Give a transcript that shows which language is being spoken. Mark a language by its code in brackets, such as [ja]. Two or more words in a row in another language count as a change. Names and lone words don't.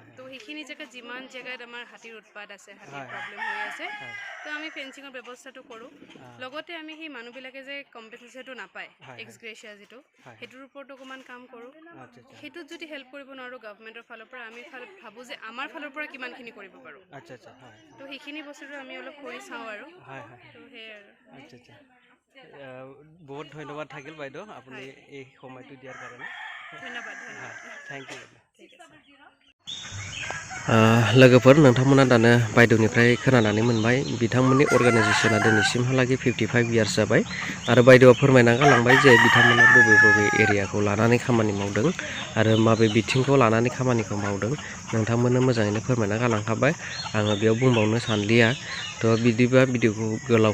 [as] তো সেইখিনি জেগাত যিমান জেগাত আমাৰ হাতীৰ উৎপাত আছে হাতীৰ প্ৰব্লেম হৈ আছে তো আমি ফেঞ্চিঙৰ ব্যৱস্থাটো কৰোঁ লগতে আমি সেই মানুহবিলাকে যে কম্পেনচেশ্যনটো নাপায় এক্সগ্ৰেচিয়া যিটো সেইটোৰ ওপৰতো অকণমান কাম কৰোঁ সেইটোত যদি হেল্প কৰিব নোৱাৰোঁ গভৰ্ণমেণ্টৰ ফালৰ পৰা আমি ভাবোঁ যে আমাৰ ফালৰ পৰা কিমানখিনি কৰিব পাৰোঁ আচ্ছা আচ্ছা হয় তো সেইখিনি বস্তুটো আমি অলপ কৰি চাওঁ আৰু হয় হয় তো সেয়াই আৰু আচ্ছা আচ্ছা বহুত ধন্যবাদ থাকিল বাইদেউ আপুনি এই সময়টো দিয়াৰ কাৰণে ধন্যবাদ [en] thank you [as] ঠিক আছে [brx] लोगोफोर नोंथांमोना दानो बायद'निफ्राय खोनानानै मोनबाय बिथांमोननि अर्गानाइजेसना दिनैसिमहालागै 55 इयार्स जाबाय आरो बायद'आ फोरमायना गालांबाय जे बिथांमोना बबे बबे एरियाखौ लानानै खामानि मावदों आरो माबे बिथिंखौ लानानै खामानिखौ मावदों नोंथांमोननो मोजाङैनो फोरमायना गालांखाबाय आङो बेयाव बुंबावनो सानलिया थ' बिदिबा भिडिअखौ गोलाव